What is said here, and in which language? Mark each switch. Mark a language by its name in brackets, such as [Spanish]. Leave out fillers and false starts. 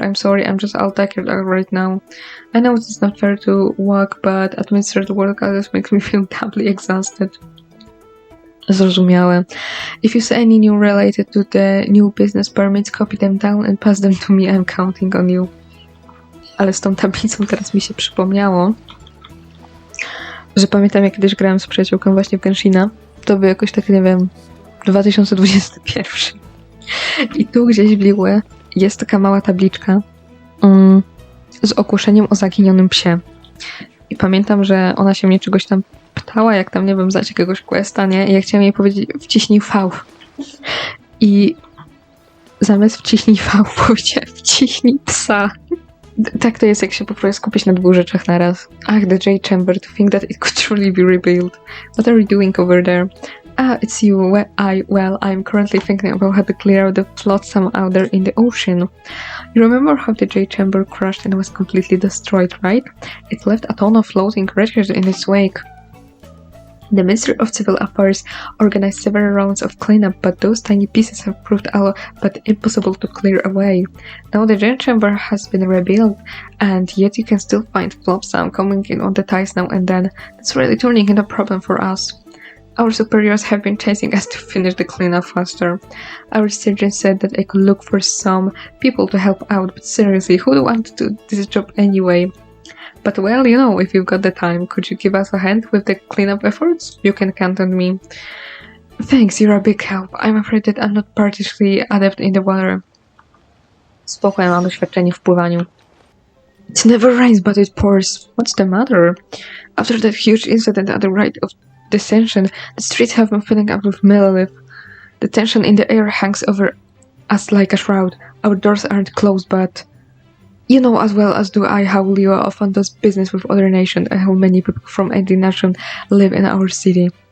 [English] I'm sorry, I'm just all tired out right now. I know it's not fair to work, but administrative work always makes me feel doubly exhausted. [Polish] Zrozumiałe. [English] If you see any new related to the new business permits, copy them down and pass them to me. I'm counting on you. [Polish] Ale z tą tablicą teraz mi się przypomniało, że pamiętam, jak kiedyś grałem z przyjaciółką właśnie w Genshina. To był jakoś tak, nie wiem, 2021. I tu gdzieś w Liyue jest taka mała tabliczka z ogłoszeniem o zaginionym psie. I pamiętam, że ona się mnie czegoś tam pytała, jak tam, nie wiem, zdać jakiegoś questa, nie? I ja chciałam jej powiedzieć, wciśnij V. I zamiast wciśnij V, powiedziała, wciśnij psa. Tak to jest, jak się próbuje skupić na dwóch rzeczach naraz. [English] Ach, the J Chamber, to think that it could truly be rebuilt. What are you doing over there? Ah, it's you. Well, I'm currently thinking about how to clear out the flotsam out there in the ocean. You remember how the J Chamber crashed and was completely destroyed, right? It left a ton of floating wreckage in its wake. The Ministry of Civil Affairs organized several rounds of cleanup, but those tiny pieces have proved all but impossible to clear away. Now the J Chamber has been rebuilt, and yet you can still find flotsam coming in on the ties now and then. That's really turning into a problem for us. Our superiors have been chasing us to finish the cleanup faster. Our surgeon said that I could look for some people to help out, but seriously, who would want to do this job anyway? But well, you know, if you've got the time, could you give us a hand with the cleanup efforts? You can count on me. Thanks, you're a big help. I'm afraid that I'm not particularly adept in the water. [Polish] Spoko, ja mam doświadczenie w pływaniu. [English] It never rains, but it pours. What's the matter? After that huge incident at the rite of Descension, the streets have been filling up with millilith. The tension in the air hangs over us like a shroud. Our doors aren't closed, but you know as well as do I how Liyue often does business with other nations and how many people from every nation live in our city.